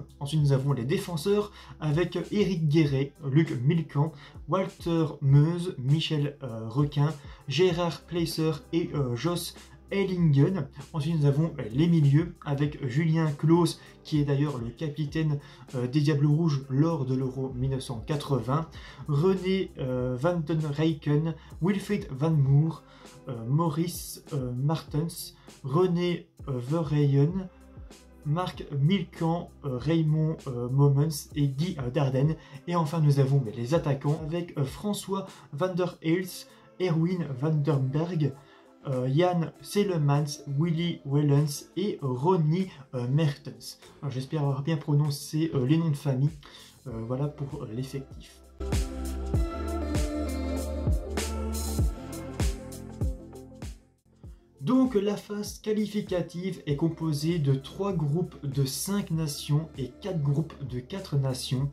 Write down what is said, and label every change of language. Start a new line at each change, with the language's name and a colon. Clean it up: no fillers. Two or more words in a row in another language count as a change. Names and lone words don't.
French: Ensuite nous avons les défenseurs avec Éric Guéret, Luc Milquan, Walter Meuse, Michel Requin, Gérard Placer et Jos Ellingen. Ensuite nous avons les milieux avec Julien Claus qui est d'ailleurs le capitaine des Diables Rouges lors de l'Euro 1980, René van den Rijken, Wilfried van Moer, Maurice Martens, René Verheyen, Marc Milquan, Raymond Momens et Guy Dardenne. Et enfin nous avons les attaquants avec François van der Heels, Erwin van der Berg, Jan Selemans, Willy Wellens et Ronnie Mertens. J'espère avoir bien prononcé les noms de famille. Voilà pour l'effectif. Donc la phase qualificative est composée de 3 groupes de 5 nations et 4 groupes de 4 nations.